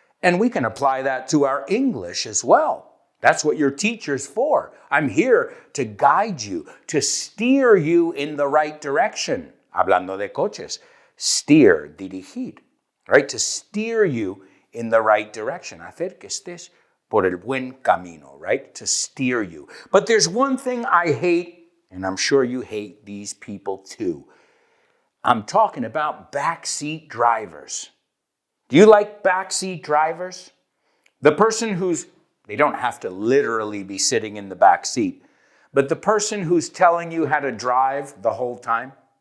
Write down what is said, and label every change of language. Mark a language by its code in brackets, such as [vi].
[en] And we can apply that to our English as well. That's what your teacher's for. I'm here to guide you, to steer you in the right direction. [es] Hablando de coches. [en] steer, dirigir, right? To steer you in the right direction. [es] Hacer que estés por el buen camino, right? [en] To steer you. But there's one thing I hate, and I'm sure you hate these people too. I'm talking about backseat drivers. Do you like backseat drivers? The person they don't have to literally be sitting in the back seat, but the person who's telling you how to drive the whole time.